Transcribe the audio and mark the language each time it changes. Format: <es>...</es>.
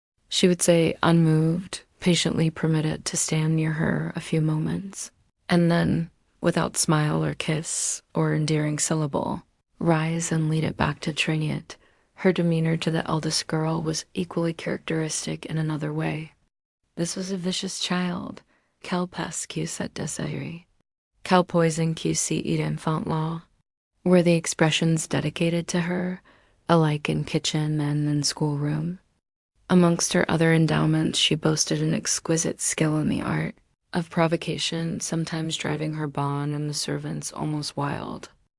<en>She would say, unmoved, patiently permit it to stand near her a few moments, and then, without smile or kiss or endearing syllable, rise and lead it back to Trinette. Her demeanor to the eldest girl was equally characteristic in another way. This was a vicious child.</en> <fr>Quelle peste que cette Désirée. Quelle poison que cet enfant là,</fr> <en>were the expressions dedicated to her, alike in kitchen and in schoolroom. Amongst her other endowments, she boasted an exquisite skill in the art of provocation, sometimes driving her bonne and the servants almost wild.</en>